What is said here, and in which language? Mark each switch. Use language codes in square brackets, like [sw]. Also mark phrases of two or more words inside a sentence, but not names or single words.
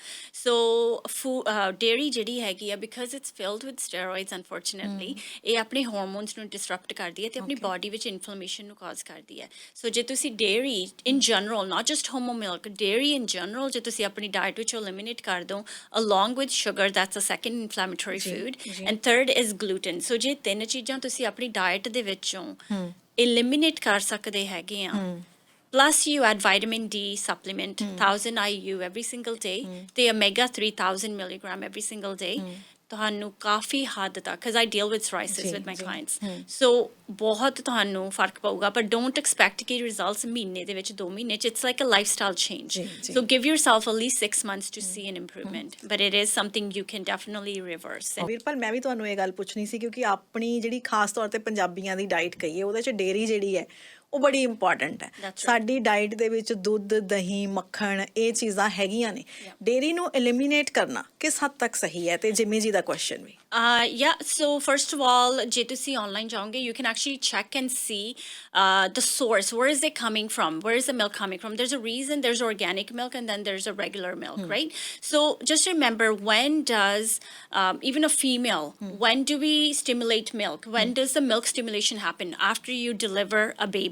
[en] so dairy [pa] ਜਿਹੜੀ ਹੈਗੀ ਆ, [en] because it's filled with steroids unfortunately, [pa] ਇਹ ਆਪਣੇ ਹਾਰਮੋਨਸ ਨੂੰ ਡਿਸਰਪਟ ਕਰਦੀ ਹੈ ਅਤੇ ਆਪਣੀ ਬਾਡੀ ਵਿੱਚ ਇਨਫਲੇਮੇਸ਼ਨ ਨੂੰ ਕਾਜ਼ ਕਰਦੀ ਹੈ। [en] ਸੋ [pa] ਜੇ ਤੁਸੀਂ [en] dairy in general, not just homo milk, dairy in general [pa] ਜੇ ਤੁਸੀਂ ਆਪਣੀ ਡਾਇਟ ਵਿੱਚੋਂ ਐਲੀਮੀਨੇਟ ਕਰ ਦਿਓ, [en] along with sugar, that's a second inflammatory food, and third is gluten. [pa] So ਜੇ ਤਿੰਨ ਚੀਜ਼ਾਂ ਤੁਸੀਂ ਆਪਣੀ ਡਾਇਟ ਦੇ ਵਿੱਚੋਂ eliminate ਕਰ ਸਕਦੇ ਹੈਗੇ ਆ, [en] plus you add vitamin D supplement 1000 IU every single day ਤੇ omega 3 1000 milligram every single day, [pa] ਤੁਹਾਨੂੰ ਕਾਫੀ ਹੱਦ ਤੱਕ, [en] because I deal with psoriasis with my clients, so [pa] ਬਹੁਤ ਤੁਹਾਨੂੰ ਫਰਕ ਪਊਗਾ। [en] ਪਰ don't expect ਕਿ results ਮਹੀਨੇ ਦੇ ਵਿੱਚ 2 ਮਹੀਨੇ 'ਚ, it's like a lifestyle change. So give yourself at least 6 months to see an improvement, but it is something you can definitely reverse. [pa] ਵੀਰਪਾਲ ਮੈਂ ਵੀ ਤੁਹਾਨੂੰ ਇਹ ਗੱਲ ਪੁੱਛਣੀ ਸੀ, ਕਿਉਂਕਿ ਆਪਣੀ ਜਿਹੜੀ ਖਾਸ ਤੌਰ ਤੇ ਪੰਜਾਬੀਆਂ ਦੀ ਡਾਈਟ ਕਹੀਏ ਉਹਦੇ 'ਚ ਡੇਅਰੀ ਜਿਹੜੀ ਹੈ ਉਹ ਬੜੀ ਇੰਪੋਰਟੈਂਟ ਹੈ। ਸਾਡੀ ਡਾਈਟ ਦੇ ਵਿੱਚ ਦੁੱਧ, ਦਹੀਂ, ਮੱਖਣ ਇਹ ਚੀਜ਼ਾਂ ਹੈਗੀਆਂ ਨੇ। ਡੇਅਰੀ ਨੂੰ ਐਲੀਮੀਨੇਟ ਕਰਨਾ ਕਿਸ ਹੱਦ ਤੱਕ ਸਹੀ ਹੈ? ਤੇ ਜਿਮੀ ਜੀ ਦਾ ਕੁਐਸਚਨ ਵੀ। [en] So first of all, [pa] ਜੇ ਤੁਸੀਂ online ਜਾਓਗੇ, [en] you can actually check and see the source. Where is it coming from? Where is the milk coming from? There's a reason there's organic milk and then there's a regular milk, right? So just remember, when does even a female, when do we stimulate milk? When does the milk stimulation happen? After you deliver a baby.